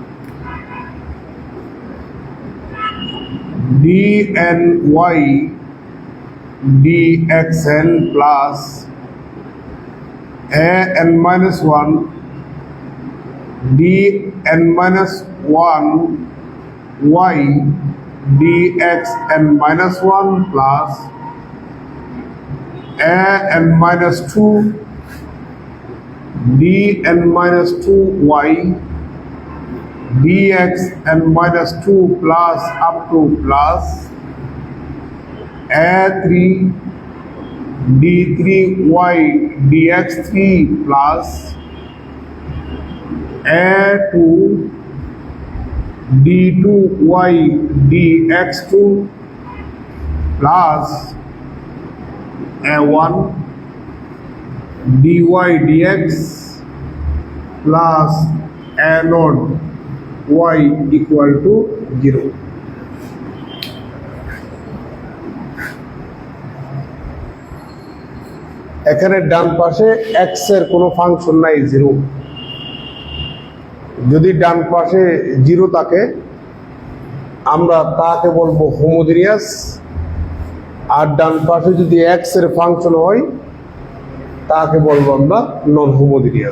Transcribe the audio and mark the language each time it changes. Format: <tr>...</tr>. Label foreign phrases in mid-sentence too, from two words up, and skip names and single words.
<en>dny dxn প্লাস an minus 1 dn minus 1 y dxn minus 1 plus an minus 2 dn minus 2y dxn minus 2 plus up to plus a3 d3y dx3 plus a2 d2y dx2 plus a1 dy dx plus a naught y equal to 0.</en> <bn>এখানে ডান পাশে x এর কোনো ফাংশন নাই, 0। যদি ডান পাশে 0 থাকে আমরা তাকে বলবো হোমোজিনিয়াস, আর ডান পাশে যদি x এর ফাংশন হয় তাকে বলবো আমরা</bn> <en>non homogeneous.</en>